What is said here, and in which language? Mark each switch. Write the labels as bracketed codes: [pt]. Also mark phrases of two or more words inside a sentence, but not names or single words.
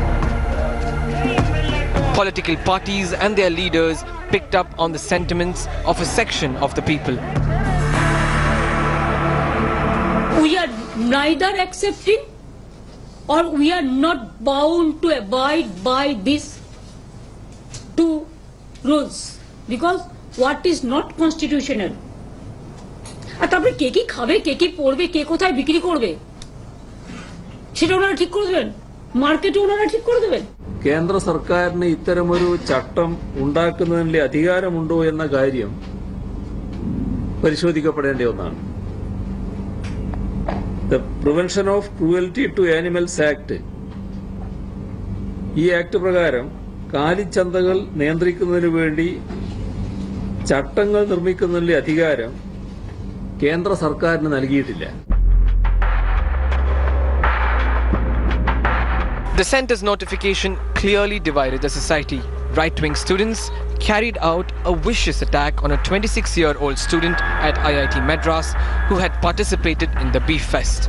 [en] Political parties and their leaders picked up on the sentiments of a section of the people. We are neither accepting or we are not bound to abide by these two rules because what is not constitutional. [bn] আর তারপরে কে কি খাবে কে কি পড়বে কে কোথায় বিক্রি করবে সেটা ওনারা ঠিক করে দেবেন মার্কেটে ওনারা ঠিক করে দেবেন [ml] കേന്ദ്ര സർക്കാരിന് ഇത്തരമൊരു ചട്ടം ഉണ്ടാക്കുന്നതിനുള്ള അധികാരമുണ്ടോ എന്ന കാര്യം പരിശോധിക്കപ്പെടേണ്ട ഒന്നാണ്. The Prevention of Cruelty to Animals Act ഈ ആക്ട് പ്രകാരം കാലിച്ചന്തകൾ നിയന്ത്രിക്കുന്നതിനു വേണ്ടി ചട്ടങ്ങൾ നിർമ്മിക്കുന്നതിനുള്ള അധികാരം കേന്ദ്ര സർക്കാരിന് നൽകിയിട്ടില്ല. [en] The centre's notification clearly divided the society. Right-wing students carried out a vicious attack on a 26-year-old student at IIT Madras who had participated in the beef fest.